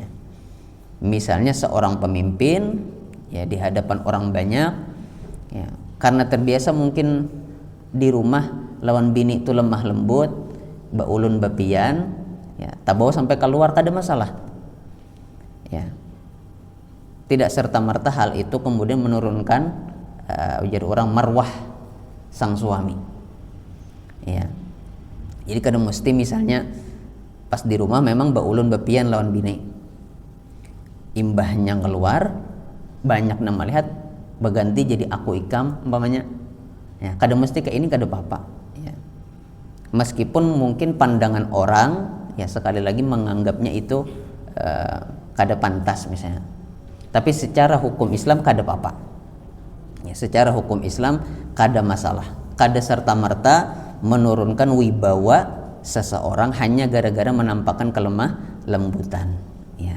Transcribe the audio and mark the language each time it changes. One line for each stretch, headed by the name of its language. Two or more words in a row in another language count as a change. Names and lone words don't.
Banjar: Misalnya seorang pemimpin ya di hadapan orang banyak ya, karena terbiasa mungkin di rumah lawan bini itu lemah lembut, baulun bapian ya, tak bawa sampai keluar kada masalah ya.
Indonesian: Tidak serta-merta hal itu kemudian menurunkan ujar orang marwah sang suami ya.
Banjar: Jadi kada mesti misalnya pas di rumah memang baulun bapian lawan bini, imbahnya keluar banyak nama lihat berganti jadi aku ikam umpamanya ya, kada mesti kayak ini kada apa-apa ya.
Indonesian: Meskipun mungkin pandangan orang ya sekali lagi menganggapnya itu kada pantas misalnya, tapi secara hukum Islam
Banjar: kada apa-apa
Indonesian: ya. Secara hukum Islam
Banjar: kada masalah,
Indonesian: kada serta-merta menurunkan wibawa seseorang hanya gara-gara menampakkan kelemah lembutan ya.